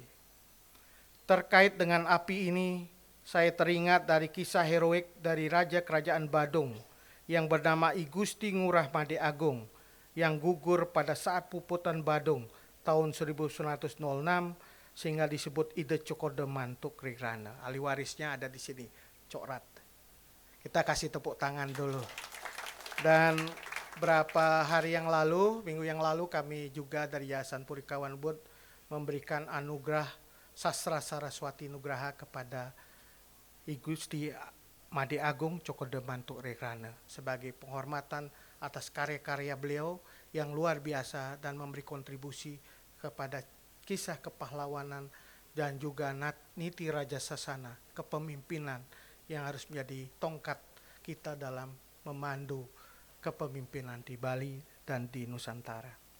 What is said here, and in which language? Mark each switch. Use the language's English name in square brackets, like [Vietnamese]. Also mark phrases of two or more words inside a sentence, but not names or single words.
[Indonesian] Terkait dengan api ini, saya teringat dari kisah heroik dari Raja Kerajaan Badung yang bernama I Gusti Ngurah Made Agung yang gugur pada saat puputan Badung tahun 1906 sehingga disebut Ide Cokode Mantuk Rigrana. Ahli warisnya ada di sini, Cok Rat. Kita kasih tepuk tangan dulu. Dan berapa hari yang lalu, minggu yang lalu kami juga dari Yayasan Purikawan Bud memberikan anugerah Sastra Saraswati Nugraha kepada I Gusti Made Agung Cokode Mantuk Rigrana sebagai penghormatan atas karya-karya beliau yang luar biasa dan memberi kontribusi kepada kisah kepahlawanan dan juga niti Raja Sasana, kepemimpinan yang harus menjadi tongkat kita dalam memandu kepemimpinan di Bali dan di Nusantara.